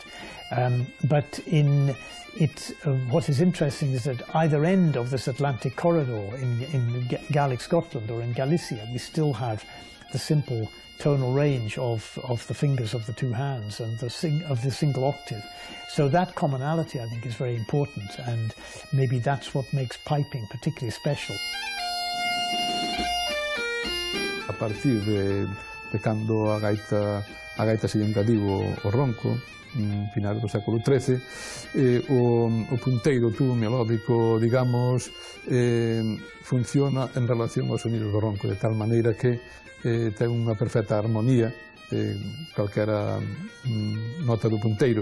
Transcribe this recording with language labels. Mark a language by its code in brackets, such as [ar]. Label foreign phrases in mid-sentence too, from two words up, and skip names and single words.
[en] But what is interesting is that either end of this Atlantic corridor in Gaelic Scotland or in Galicia, we still have the simple tonal range of the fingers of the two hands and of the single octave. So that commonality, I think, is very important, and maybe that's what makes piping particularly special. [gl] A partir de cando a gaita se engadiu o ronco, final do século XIII, o punteiro tubo melódico, digamos, funciona en relación aos sonidos do ronco, de tal maneira que ten unha perfecta armonía calquera nota do punteiro.